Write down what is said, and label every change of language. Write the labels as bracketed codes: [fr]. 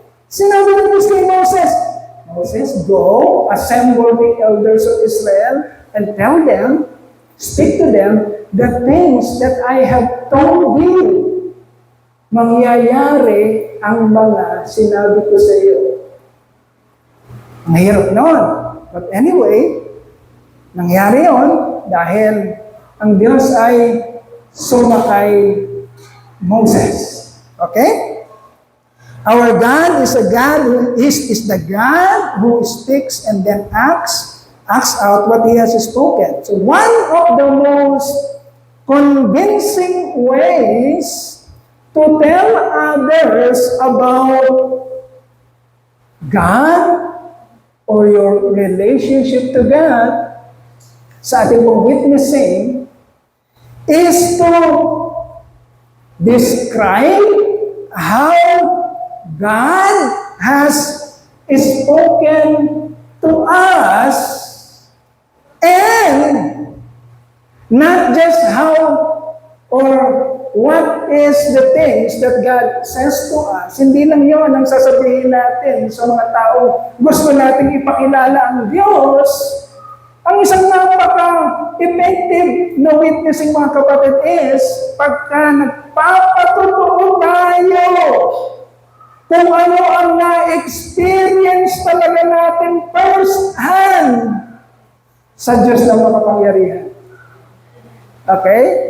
[tl] Sinabi ng Diyos kay Moses, [en] Moses, go, assemble the elders of Israel and tell them, speak to them, the things that I have told you. [tl] Mangyayari ang mga sinabi ko sa iyo. Ang hirap noon. [en] But anyway, [tl] nangyari yon dahil ang Diyos ay sumakay Moses. [en] Okay? Our God is a God who is the God who speaks and then acts out what He has spoken. So one of the most convincing ways to tell others about God or your relationship to God [tl] sa ating pong witnessing [en] is to describe how God has spoken to us and not just how or what is the things that God says to us. [tl] Hindi lang yon ang sasabihin natin sa mga tao. Gusto natin ipakilala ang Diyos. Ang isang napaka-effective na witnessing, mga kapatid, is pagka nagpapatotoo tayo kung ano ang na-experience talaga natin first hand sa Diyos na makapangyarihan. Okay?